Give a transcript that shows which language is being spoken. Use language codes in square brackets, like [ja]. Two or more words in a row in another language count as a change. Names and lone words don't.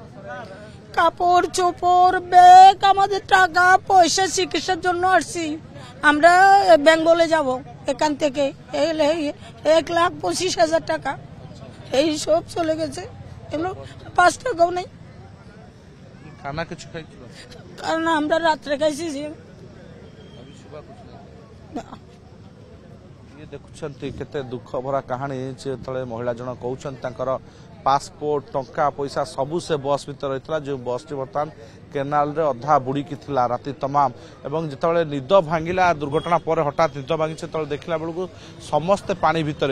[bn] কাপড় চোপড় ব্যাগ আমাদের টাকা পয়সা চিকিৎসার জন্য আসছি আমরা বেঙ্গলে যাব এখান থেকে 1,25,000 টাকা এই সব চলে গেছে, এগুলো 5 টাকাও নেই। খানা কিছু খাইছিল কারণ আমরা রাত্রে খাইছি যে [or] ଇଏ ଦେଖୁଛନ୍ତି କେତେ ଦୁଃଖ ଭରା କାହାଣୀ। ଯେତେବେଳେ ମହିଳା ଜଣ କହୁଛନ୍ତି ତାଙ୍କର ପାସପୋର୍ଟ ଟଙ୍କା ପଇସା ସବୁ ସେ ବସ୍ ଭିତରେ ରହିଥିଲା, ଯେଉଁ ବସ୍ଟି ବର୍ତ୍ତମାନ କେନାଲରେ ଅଧା ବୁଡ଼ିକି ଥିଲା ରାତି ତମାମ। ଏବଂ ଯେତେବେଳେ ନିଦ ଭାଙ୍ଗିଲା ଦୁର୍ଘଟଣା ପରେ ହଠାତ୍ ନିଦ ଭାଙ୍ଗିଛି, ସେତେବେଳେ ଦେଖିଲା ବେଳକୁ ସମସ୍ତେ ପାଣି ଭିତରେ।